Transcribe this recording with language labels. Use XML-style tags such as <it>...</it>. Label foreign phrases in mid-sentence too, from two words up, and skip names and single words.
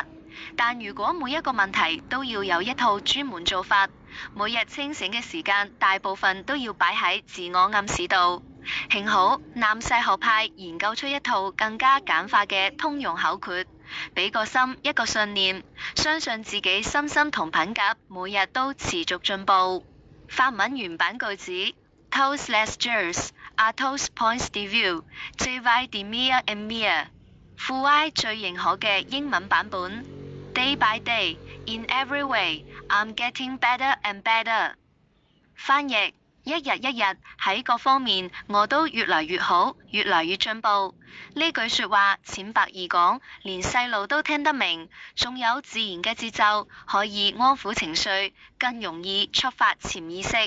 <yue>但如果每一個問題都要有一套專門做法，每日清醒嘅時間大部分都要擺喺自我暗示度。幸好南勢學派研究出一套更加簡化嘅通用口訣，俾個心一個信念，相信自己心心同品格每日都持續進步。法文原版句子 ：</yue> <fr>Tous les jours à tous points de vue, je vais de mieux en mieux。</fr> <yue>傅埃最認可嘅英文版本 ：</yue> <en>Day by day, in every way, I'm getting better and better。</en> <yue>翻譯：一日一日喺各方面我都越來越好，越來越進步。呢句說話淺白易講，連細路都聽得明，仲有自然嘅節奏，可以安撫情緒，更容易觸發潛意識。</yue>